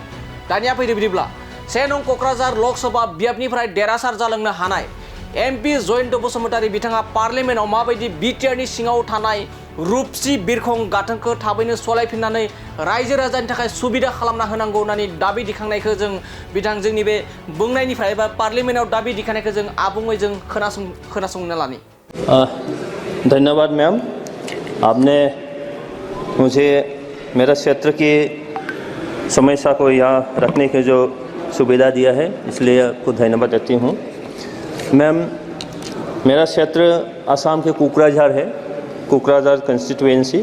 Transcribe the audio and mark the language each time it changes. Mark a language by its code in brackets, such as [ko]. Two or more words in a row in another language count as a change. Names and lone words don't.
[brx] दानिया फैदो बिदिब्ला से नं क'क्राझार लकसभा बियाबनिफ्राय देरहासार जालांनो हानाय एमपि जयन्त बसुमतारी बिथाङा पार्लियामेन्टआव माबायदि बिटिआरनि सिङाव थानाय रुपसि बिरखं गाथोनखौ थाबैनो सलायफिननानै रायजो राजानि थाखाय सुबिदा खालामना होनांगौ होननानै दाबि दैखांनायखौ जोंनि बे बुंनायनिफ्राय एबा पार्लियामेन्टआव दाबि दैखांनायखौ जों आबुङै जों खोनासंना लानि। [hi] धन्यवाद मैम, आपने मुझे मेरा क्षेत्र की समस्या को यहाँ रखने की जो सुविधा दिया है, इसलिए आपको धन्यवाद देती हूँ। मैम, मेरा क्षेत्र असम के कोकराझार है, कोकराझार कंस्टिट्यूएंसी।